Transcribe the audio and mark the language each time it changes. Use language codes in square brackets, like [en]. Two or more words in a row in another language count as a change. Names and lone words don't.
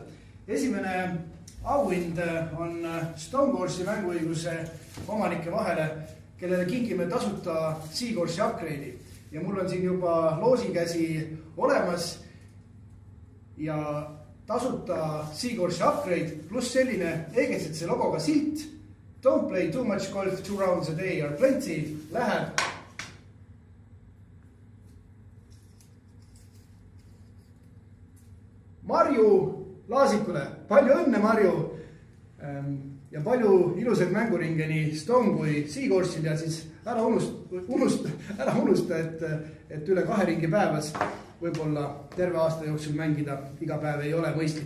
[et] Esimene auhind on Stonecourse'i mänguõiguse omanike vahele, kellele kingime tasuta Seacourse'i upgrade'i. Ja mul on siin juba loosikäsi olemas ja tasuta Seacourse'i upgrade pluss selline EGCC logoga silt. [en] Don't play too much golf, 2 rounds a day are plenty. [et] Läheb Marju Laasikule. Palju õnne, Marju! Ja palju ilusaid mänguringe nii Stone kui Seacourse'il ja siis ära unusta, et üle 2 ringi päevas võib-olla terve aasta jooksul mängida iga päev ei ole mõistlik.